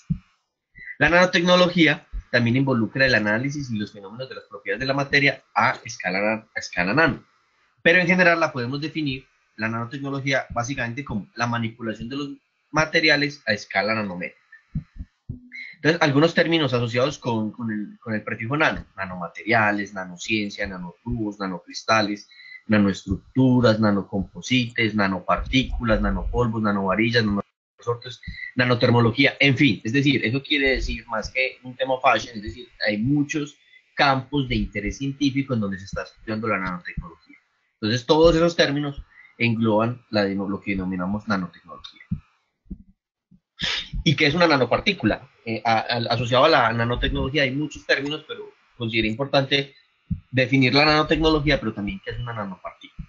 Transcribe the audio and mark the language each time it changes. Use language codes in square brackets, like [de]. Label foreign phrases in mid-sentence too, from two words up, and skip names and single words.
[es] La nanotecnología también involucra el análisis y los fenómenos de las propiedades de la materia a escala nano. Pero en general la podemos definir, la nanotecnología, básicamente como la manipulación de los materiales a escala nanométrica. Entonces, algunos términos asociados con el prefijo nano: nanomateriales, nanociencia, nanotubos, nanocristales, nanoestructuras, nanocomposites, nanopartículas, nanopolvos, nanovarillas, nanoresortes, nanotermología, en fin. Es decir, eso quiere decir más que un tema fashion, es decir, hay muchos campos de interés científico en donde se está estudiando la nanotecnología. Entonces, todos esos términos engloban lo que denominamos nanotecnología. ¿Y qué es una nanopartícula? Asociado a la nanotecnología hay muchos términos, pero considero importante definir la nanotecnología, pero también qué es una nanopartícula.